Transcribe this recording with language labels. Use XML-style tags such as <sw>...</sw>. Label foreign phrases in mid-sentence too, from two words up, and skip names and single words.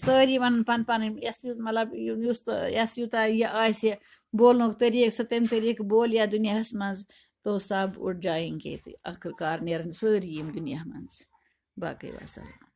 <ks>سٲری وَنان پنٕنۍ مطلب یس یوٗتاہ یہِ آسہِ بولنُک طریٖقہٕ سُہ تَمہِ طریٖقہٕ بولہِ یتھ دُنیاہس منٛز</ks> <ur>تو سب اڑ جائیں گے.</ur> <ks>تہٕ آخر کار نیرن سٲری ییٚمہِ دُنیا منٛز. باقٕے وسلام.</ks>